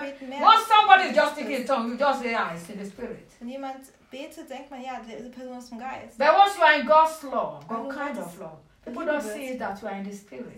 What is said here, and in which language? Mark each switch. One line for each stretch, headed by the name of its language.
English: Once somebody is just speaking tongues, you just say, ah, it's in the Spirit.
German: Wenn jemand betet, denkt man, ja, diese Person ist im Geist.
English: But once you are in God's love, God kind of love. People don't see that you are in the Spirit.